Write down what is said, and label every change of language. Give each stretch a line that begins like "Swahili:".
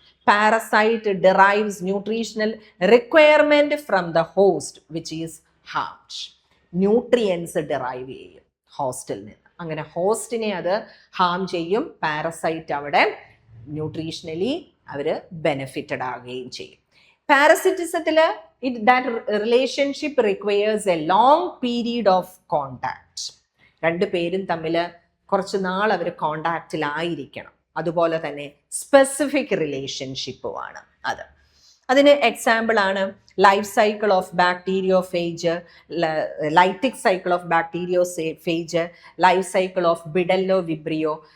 English: Parasite derives nutritional requirement from the host which is harmed. Nutrients derive
Malayalam: ചെയ്യും ഹോസ്റ്റിൽ നിന്ന്. അങ്ങനെ ഹോസ്റ്റിനെ അത് ഹാം ചെയ്യും. പാരസൈറ്റ് അവിടെ ന്യൂട്രീഷണലി അവർ ബെനിഫിറ്റഡ് ആകുകയും ചെയ്യും.
English: പാരസിറ്റിസത്തിൽ that relationship requires a long period of contact.
Malayalam: രണ്ടു പേരും തമ്മിൽ കുറച്ച് നാൾ അവർ കോണ്ടാക്റ്റിലായിരിക്കണം. അതുപോലെ തന്നെ സ്പെസിഫിക് റിലേഷൻഷിപ്പുമാണ് അത്. അതിന് എക്സാമ്പിൾ ആണ് life cycle of bacteriophage, lytic cycle of bacteriophage, life cycle of ബിഡല്ലോ Vibrio.